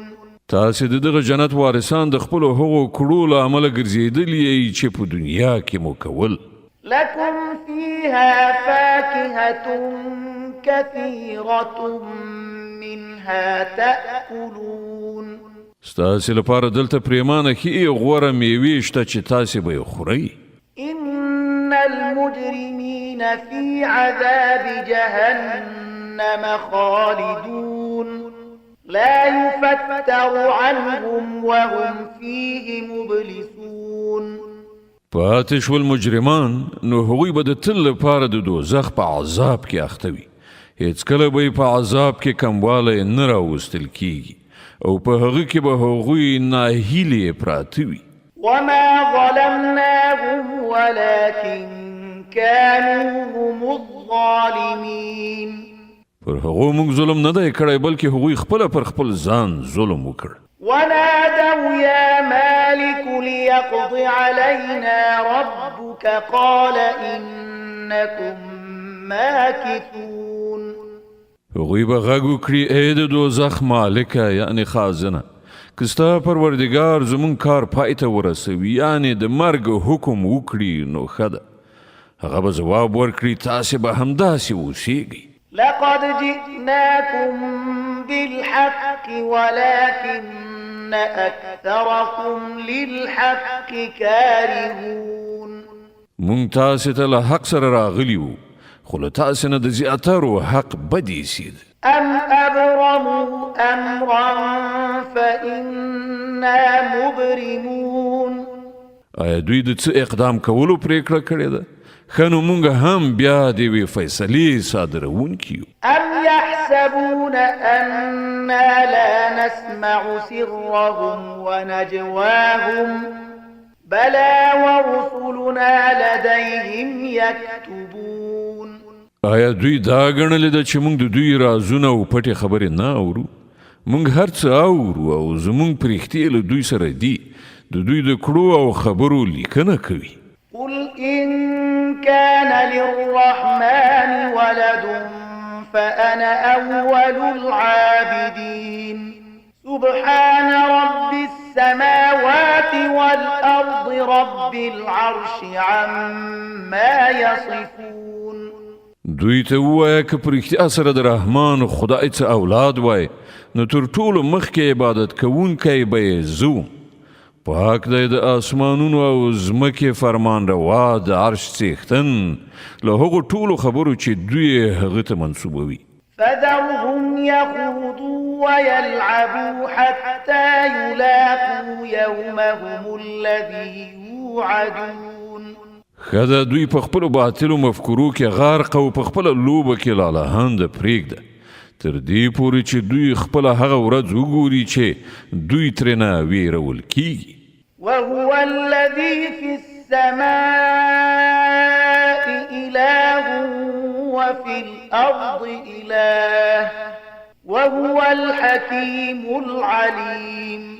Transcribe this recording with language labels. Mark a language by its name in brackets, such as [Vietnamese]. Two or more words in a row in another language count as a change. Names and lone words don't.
[Pashto] تاسې د دغه جنت وارثان د خپلو هغو کړو له امله ګرځېدلي یئ چې په دنیا کې مو کول. [Arabic] لكم فيها فاكهة كثيرة منها تأكلون. [Pashto] ستاسې لپاره دلته پریمانه ښې غوره میوې شته چې تاسې به یې خورئ. [Arabic] إن المجرمين في عذاب جهنم خالدون لا يفتر عنهم وهم فيه مبلسون. [Pashto] پاتې شول مجرمان نو هغوی به د تل لپاره د دوزخ په عذاب کې اخته وي. هیڅکله به یې په عذاب کې کموالی نه راوستل کیږي او په هغه کې به هغوی ناهیلې پراته وي. [Arabic] وما ظلمناهم ولكن كانوا هم الظالمين. [Pashto] پر هغو موږ ظلم نه دی کړی بلکې هغوی خپله پر خپل ځان ظلم وکړ. [Arabic] ونادوا يا مالك ليقض علينا ربك قال إنكم ماكثون. [Pashto] هغوی به غږ وکړي ای د دوزخ مالکه یعنې خازنه که ستا پروردګار زمونږ کار پای ته ورسوي یعنې د مرګ حکم وکړي نو ښه ده. هغه به ځواب ورکړي تاسې به همداسې اوسیږئ. [Arabic] لقد جئناكم بالحق ولكن أكثركم للحق كارهون. [Pashto] مونږ تاسې ته له حق سره راغلي وو خو له تاسې نه د زیاترو حق بد ایسید. [Arabic] أم أبرموا أمرا فإنا مبرمون. [Pashto] آیا دوی د څه اقدام کولو پریکړه کړې ده؟ ښه نو مونږ هم بیا د یوې فیصلې صادروونکي یو. [Arabic] أم يحسبون أنا لا نسمع سرهم ونجواهم بلى ورسلنا لديهم يكتبون. [Pashto] آیا دوی دا ګڼلې ده چې موږ د دوی رازونه او پټې خبرې نه اورو؟ موږ هر څه اورو او زموږ پرښتې له دوی سره دي. د دوی د کړو او خبرو لیکنه کوي. [Arabic] قل إن كان للرحمن ولد فأنا أول العابدين سبحان رب السماوات والأرض رب العرش عما يصفون. [Pashto] دوی ته ووایه که په رښتیا سره د رحمان خدای څه اولاد وای نو تر ټولو مخکې عبادت کوونکی به یې زه. پاک دی د آسمانونو او ځمکې فرمان روا د عرش څښتن له هغو ټولو خبرو چې دوی هغه ته منسوبوي. [Arabic] فذرهم يخوضوا ويلعبوا حتى يلاقوا يومهم الذي يوعدون. [Pashto] ښه دوی په خپلو باطلو مفکورو کې غرق او په خپله لوبه کې لالهانده پرېږده تر دې پورې چې دوی خپله هغه ورځ وګوري چې دوی ترېنه ویرول کیږي. [Arabic] وهو الذي في السماء إله وفي الأرض إله وهو الحكيم العليم.